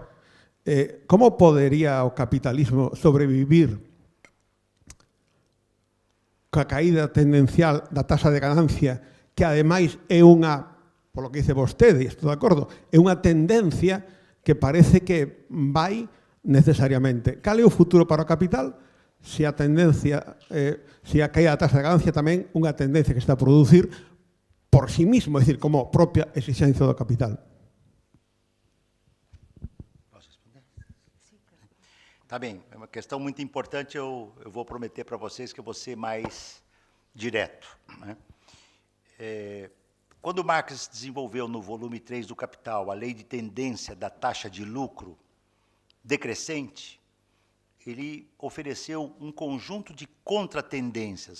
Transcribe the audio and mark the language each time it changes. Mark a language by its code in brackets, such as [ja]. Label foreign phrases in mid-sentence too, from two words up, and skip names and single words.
[gl] Como podería o capitalismo sobrevivir coa caída tendencial da taxa de ganancia, que ademais é unha, polo que dice vostede, e estou de acordo, é unha tendencia que parece que vai necesariamente. Cal é o futuro para o capital? Se a tendencia, se a caída da taxa de ganancia tamén unha tendencia que está a producir [es] por sí mismo, [gl] é dicir, como propia exigencia do capital. [pt] Tá bem, é uma questão muito importante, eu vou prometer para vocês que eu vou ser mais direto, né? Quando Marx desenvolveu no volume 3 do Capital a lei de tendência da taxa de lucro decrescente, ele ofereceu um conjunto de contratendências.